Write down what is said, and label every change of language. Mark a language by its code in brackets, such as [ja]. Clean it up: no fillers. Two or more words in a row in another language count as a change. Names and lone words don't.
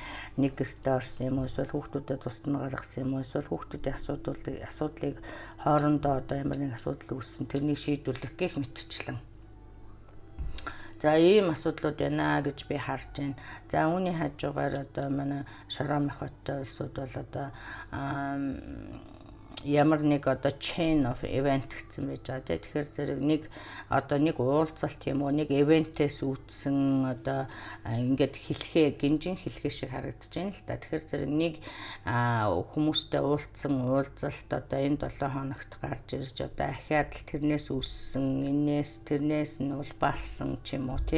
[mn] Нэг гэртээ орсон юм уу, эсвэл хүүхдүүдэд тусад нь гаргасан юм уу, эсвэл хүүхдүүдийн асуудлыг хоорондоо одоо ямар нэг асуудал үүссэн тэрнийг шийдвэрлэх гэх мэтчлэн. За ийм асуудлууд байна гэж би харж байна. За үүний хажуугаар одоо манай Шорон ах бодтой улсууд бол одоо ямар нэг одоо [en] chain of event [mn] гэсэн байж байгаа. Тэгэхээр зэрэг нэг уулзалт юм уу, нэг ивентээс үүдсэн одоо ингээд гинжин хэлхээ шиг харагдаж байна л да. Тэгэхээр зэрэг нэг хүмүүстэй уулзсан уулзалт одоо энэ 7 хоногт гарч ирж одоо ахиад тэрнээс үүссэн, тэрнээс нь улбаалсан ч юм уу тий.